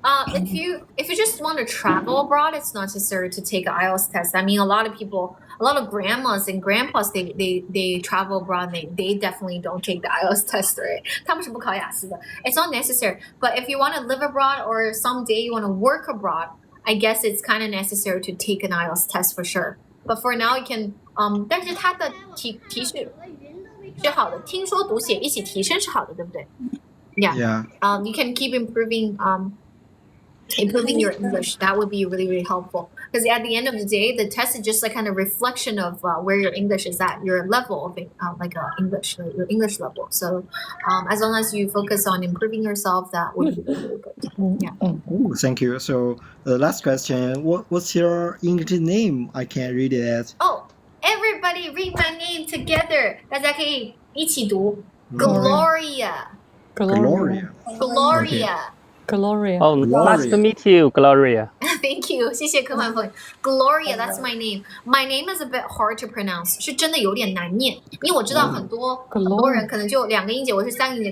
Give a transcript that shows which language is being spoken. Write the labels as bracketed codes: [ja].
[en] If you just want to travel abroad, it's not necessary to take an IELTS test. I mean, a lot of people a lot of grandmas and grandpas they travel abroad. They definitely don't take the IELTS test, right? [zh] 他们是不考雅思的。 It's not necessary. [en] But if you want to live abroad or someday you want to work abroad, I guess it's kind of necessary to take an IELTS test for sure. [zh] But for now, you can 但是它的提示是好的，听说读写一起提升是好的，对不对？ [en] Yeah. You can keep improving your English. That would be really, really helpful. Because at the end of the day, the test is just like kind of reflection of where your English is at, your level of English, your English level. So as long as you focus on improving yourself, that would be really good. Yeah. Oh, thank you. So the last question, what's your English name? I can read it as. Oh, everybody read my name together. [zh] 大家可以一起读 Gloria. [en] Gloria. Oh, nice to meet you, Gloria. Thank you. 谢谢科幻风。Gloria, that's my name. My name is a bit hard to pronounce. [zh] 是真的有点难念，因为我知道很多人可能就2个音节，我是3个音节。